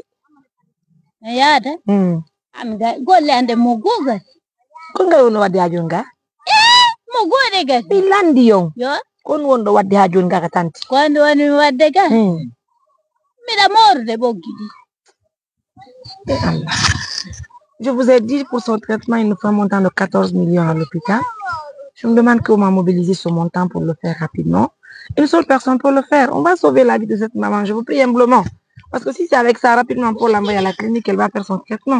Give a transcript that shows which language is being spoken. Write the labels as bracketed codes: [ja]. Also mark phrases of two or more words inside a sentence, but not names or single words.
[ff] mi yaada ami golle ande mo gugas ko ngal wonno wadde ha joni ga mo goɗe gasi mi landi yon yo kon wonɗo wadde ha joni ga ka tanti konde woni mi wadde ga miɗa morude ɓoggi ɗi Allah. [fr] Je vous ai dit pour son traitement, il nous faut un montant de 14 millions à l'hôpital. Je me demande comment mobiliser ce montant pour le faire rapidement. Une seule personne peut le faire. On va sauver la vie de cette maman. Je vous prie humblement. Parce que si c'est avec ça rapidement pour l'envoyer à la clinique, elle va faire son traitement.